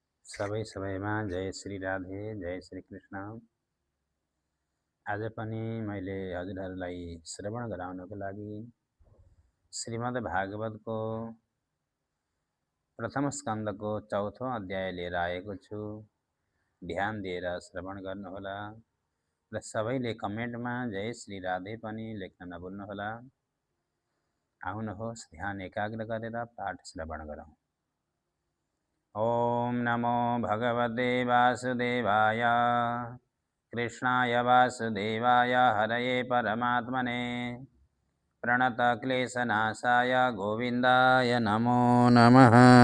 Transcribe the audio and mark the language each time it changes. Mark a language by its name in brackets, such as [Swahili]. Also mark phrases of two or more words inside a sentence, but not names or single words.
[Nepali] सबै सबैमा जय श्री राधे, जय श्री कृष्ण। आज पनि मैले हजुरहरूलाई श्रवण गराउनको लागि श्रीमद् भागवतको प्रथम स्कन्दको चौथो अध्याय लिएर आएको छु। ध्यान दिएर श्रवण गर्नुहोला र सबैले कमेन्टमा जय श्री राधे पनि लेख्न नभुल्नुहोला। आउनुहोस् ध्यान एकाग्र गरेर पाठ श्रवण गरौँ। [Sanskrit] ओम नमो भगवते वासुदेवाय कृष्णाय वासुदेवाय हरये परमात्मने प्रणतक्लेशनाशाय गोविन्दाय नमो नमः।